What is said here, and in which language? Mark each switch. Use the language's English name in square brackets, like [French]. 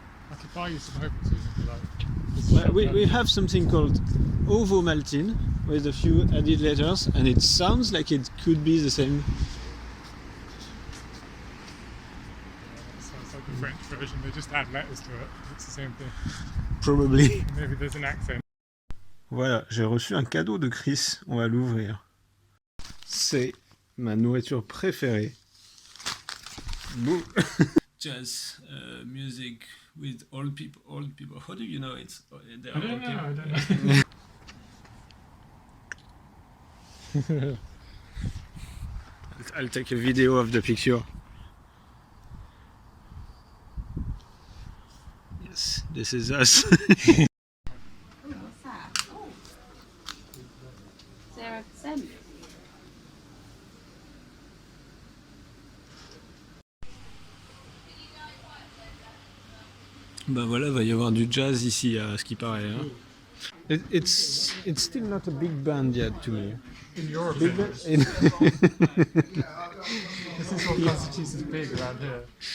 [English] I could buy you some Ovaltine if you like. We have something called Ovomaltine with a few added letters, and it sounds like it could be the same. Sounds like the French version. They just add letters to it. It's the same thing. Probably. Maybe there's an accent. [French] Voilà, j'ai reçu un cadeau de Chris. On va l'ouvrir. C'est ma nourriture préférée. [English] Boo. Jazz music with old people. How do you know it? I don't know. I'll take a video of the picture. Yes, this is us. What's that? Oh. 0%. [French] Bah voilà, va y avoir du jazz ici, à ce qui paraît. Hein. [English] It's still not a big band yet to me. In your Big opinion, band? this is what constitutes as big around here.